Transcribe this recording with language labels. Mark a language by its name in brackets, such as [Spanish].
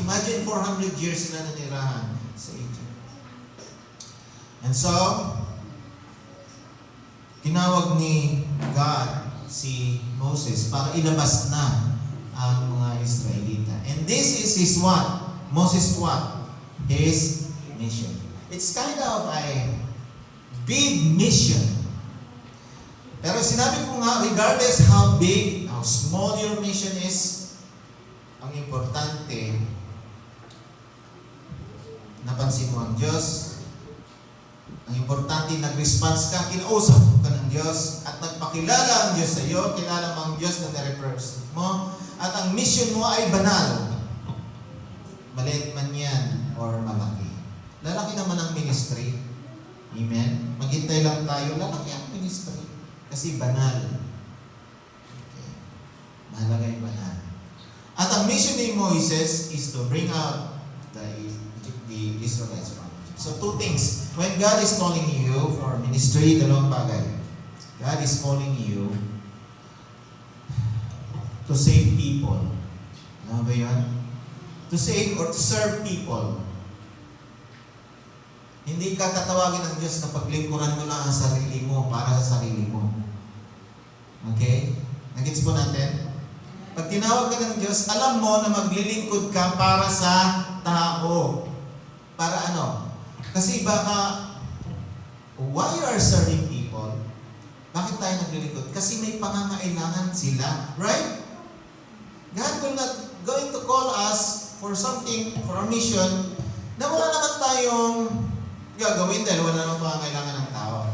[English] Imagine 400 years [Filipino] sila nanirahan sa Egypt. And so, tinawag ni God si Moses para ilabas na ang mga Israelita. [English] And this is his what? Moses what? His mission. It's kind of a big mission. [Filipino] Pero sinabi ko nga, [English] regardless how big, how small your mission is, [Filipino] ang importante, napansin mo ang Diyos. Ang importante, nag-response ka, kinausap ka ng Diyos, at nagpakilala ang Diyos sa iyo, kilala mo ang Diyos na nirepresent mo, at ang mission mo ay banal. Maliit man yan, or malaki. Lalaki naman ang ministry. Amen? Maghintay lang tayo, lalaki ang ministry. Kasi banal. Okay. Mahalaga yung banal. At ang mission ni Moises [English] is to bring out the Israelites from Egypt. So two things. When God is calling you for ministry, [Filipino] dalawang bagay. [English] God is calling you to save people. [Filipino] Ano ba yun? [English] To save or to serve people. [Filipino] Hindi ka tatawagin ng Diyos na paglingkuran mo lang ang sarili mo para sa sarili mo. Okay? Nagets po natin? Pag tinawag ka ng Diyos, alam mo na maglilingkod ka para sa tao. Para ano? Kasi baka [English] Why you are serving people? [Filipino] Bakit tayo naglilingkod? Kasi may pangangailangan sila. Right? [English] God will not going to call us for something, for a mission, [Filipino] na wala naman tayong gagawin dahil wala naman pangangailangan ng tao.